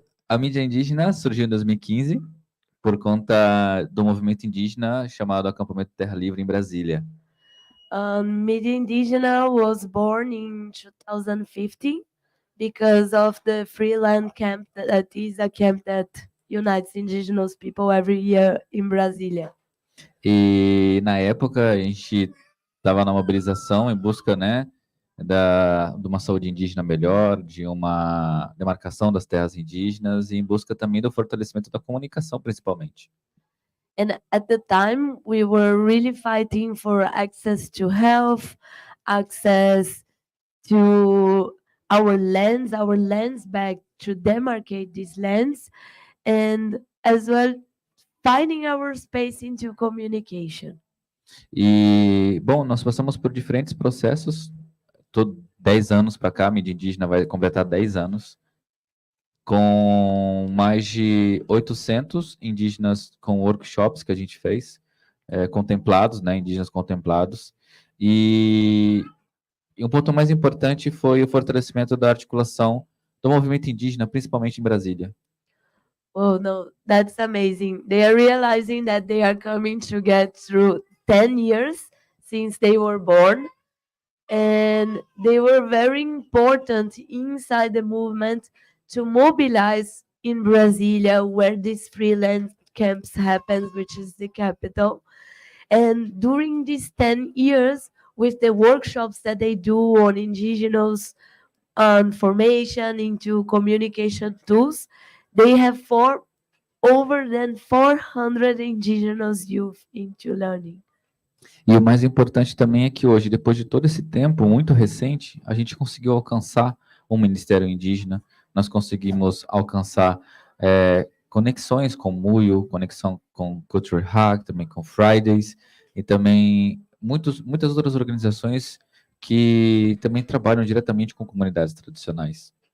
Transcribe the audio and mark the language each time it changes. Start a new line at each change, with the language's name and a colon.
Portuguese: A mídia indígena surgiu em 2015 por conta do movimento indígena chamado Acampamento Terra Livre em Brasília.
English: Media Indigena was born in 2015 because of the Free Land Camp that is a camp that unites indigenous people every year in Brasilia.
Portuguese: E na época a gente estava na mobilização em busca, né, de uma saúde indígena melhor, de uma demarcação das terras indígenas e em busca também do fortalecimento da comunicação, principalmente.
English: And at the time, we were really fighting for access to health, access to our lands back to demarcate these lands, and as well finding our space into communication.
Portuguese: E, bom, nós passamos por diferentes processos, 10 anos para cá, a mídia indígena vai completar 10 anos, com mais de 800 indígenas com workshops que a gente fez, contemplados, né, indígenas contemplados, e um ponto mais importante foi o fortalecimento da articulação do movimento indígena, principalmente em Brasília.
English: Oh no, that's amazing. They are realizing that they are coming to get through 10 years since they were born, and they were very important inside the movement to mobilize in Brasilia, where these freelance camps happen, which is the capital. And during these 10 years, with the workshops that they do on indigenous formation into communication tools, they have over than 400 indigenous youth into learning.
Portuguese: E o mais importante também é que hoje, depois de todo esse tempo muito recente, a gente conseguiu alcançar um Ministério Indígena, nós conseguimos alcançar conexões com Muyo, conexão com Culture Hack, também com Fridays, e também muitas outras organizações que também trabalham diretamente com comunidades tradicionais.